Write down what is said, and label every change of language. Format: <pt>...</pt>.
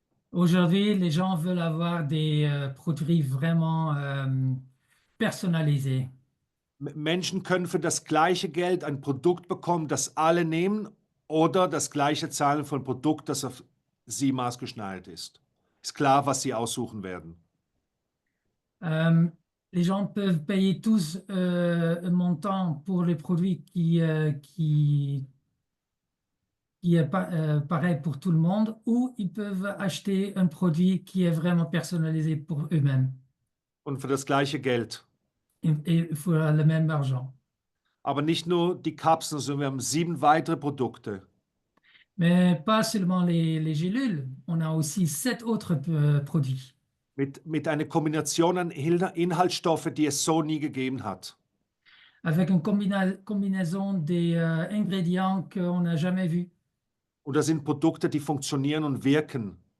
<fr>Aujourd'hui, les gens veulent avoir des produits vraiment personnalisés.</fr> <de>Menschen können für das gleiche Geld ein Produkt bekommen, das alle nehmen, oder das gleiche zahlen für ein Produkt, das auf sie maßgeschneidert ist. Ist klar, was sie aussuchen werden.</de> <fr>Les gens peuvent payer tous un montant pour les produits qui est pareil pour tout le monde, ou ils peuvent acheter un produit qui est vraiment personnalisé pour eux-mêmes</fr> <de>Und für das gleiche Geld.</de> <fr>et pour le même argent.</fr> <de>Aber nicht nur die Kapseln, sondern wir haben 7 weitere Produkte.</de> <fr>Mais pas seulement les gélules, on a aussi 7 autres produits</fr> <de>Mit einer Kombination an Inhaltsstoffen, die es so nie gegeben hat.</de> <fr>avec une combinaison des ingrédients qu'on n'a jamais vus.</fr> <de>Und das sind Produkte, die funktionieren und wirken.</de>